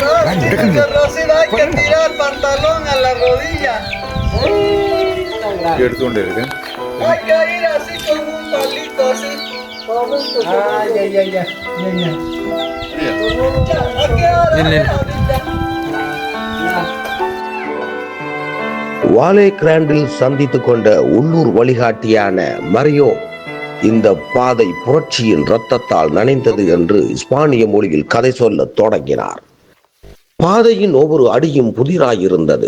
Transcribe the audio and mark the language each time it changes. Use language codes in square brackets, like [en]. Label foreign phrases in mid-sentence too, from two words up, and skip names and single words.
[es] Rosina, hay que tirar el pantalón a la rodilla. ¿Qué es donde eres? Hay que ir así con un palito así. Ah, ya. Aquí ahora. [ta] வாலே கிராண்டில் சந்தித்து கொண்ட உள்ளூர் வழிகாட்டியான மரியோ இந்த பாதை புரட்சியின் இரத்தத்தால் நனைந்தது என்று ஸ்பானிய மொழியில் கதை சொல்ல தொடங்கினார். பாதையின் ஒவ்வொரு அடியும் புதிராயிருந்தது.